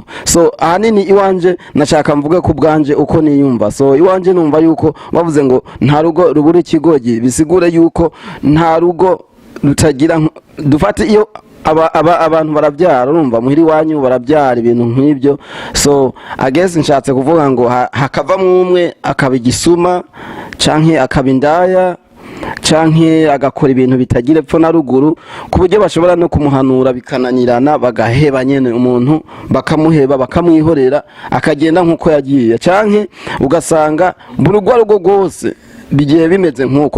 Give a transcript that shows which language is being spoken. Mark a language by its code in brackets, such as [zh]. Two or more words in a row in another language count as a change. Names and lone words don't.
[rn] So ahanini iwanje nashaka mvuge ku bwanje uko niyumva. So iwanje numva yuko bavuze ngo nta rugo rubure ikigogi, bisigure yuko nta rugo rutagira, dufate iyo abantu barabyara, urumva muhiri wanyu barabyara ibintu nk'ibyo. [en] So I guess [rn] nshatse kuvuga ngo hakavamo umwe akaba igisuma canke akaba indaya canke agakora ibintu bitagira epfo na ruguru, ku buryo bashobora no kumuhanura bikananirana, bagaheba nyene umuntu, bakamuheba bakamwihorera akagenda nkuko yagiye, canke ugasanga burugwa rugo rwose bigiye bimeze nkuko.